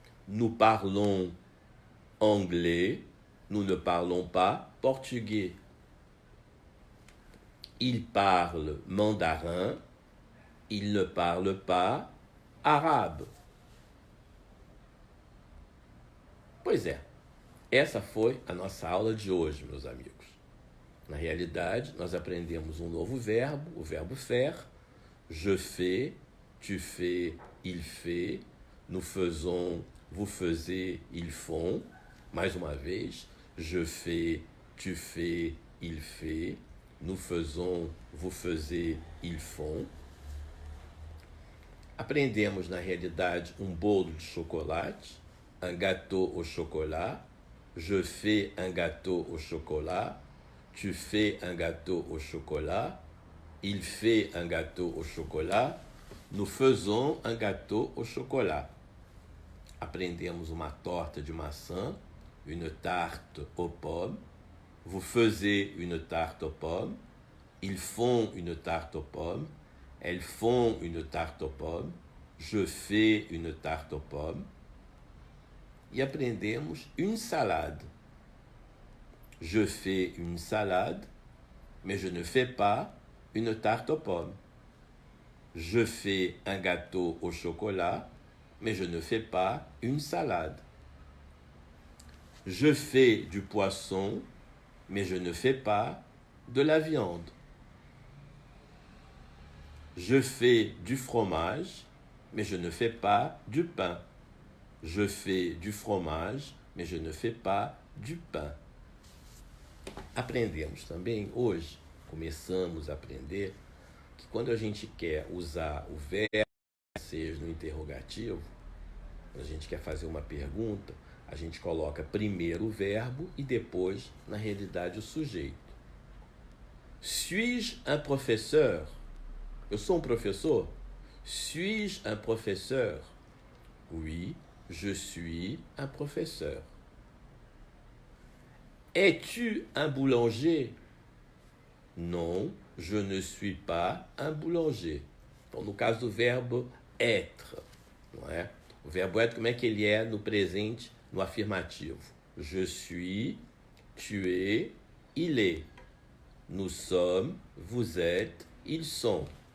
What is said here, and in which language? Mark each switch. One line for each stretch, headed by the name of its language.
French: Nous parlons anglais, nous ne parlons pas portugais. Il parle mandarin, il ne parle pas arabe.
Portuguese: Pois é, essa foi a nossa aula de hoje, meus amigos. Na realidade, nós aprendemos um novo verbo, o verbo faire.
French: Je fais, tu fais, il fait. Nous faisons, vous faisiez, ils font.
Portuguese: Mais uma vez,
French: je fais, tu fais, il fait. Nous faisons, vous faisiez, ils font.
Portuguese: Aprendemos, na realidade, um bolo de chocolate,
French: un gâteau au chocolat. Je fais un gâteau au chocolat. Tu fais un gâteau au chocolat. Il fait un gâteau au chocolat. Nous faisons un gâteau au chocolat.
Portuguese: Aprendemos uma torta de maçã,
French: une tarte aux pommes. Vous faisiez une tarte aux pommes. Ils font une tarte aux pommes. Elles font une tarte aux pommes. Je fais une tarte aux pommes.
Portuguese: E aprendemos
French: une salade. Je fais une salade, mais je ne fais pas une tarte aux pommes. Je fais un gâteau au chocolat, mais je ne fais pas une salade. Je fais du poisson, mais je ne fais pas de la viande. Je fais du fromage, mais je ne fais pas du pain. Je fais du fromage, mais je ne fais pas du pain.
Portuguese: Aprendemos também hoje, começamos a aprender que quando a gente quer usar o verbo seja no interrogativo, quando a gente quer fazer uma pergunta, a gente coloca primeiro o verbo e depois, na realidade, o sujeito.
French: Suis-je un professeur?
Portuguese: Eu sou um professor?
French: Suis-je un professeur? Oui, je suis un professeur. Es-tu un boulanger? Non, je ne suis pas un boulanger.
Portuguese: Então, no caso do verbo être, não é? O verbo être, como é que ele é no presente, no afirmativo?
French: Je suis, tu es, il est. Nous sommes, vous êtes, ils sont.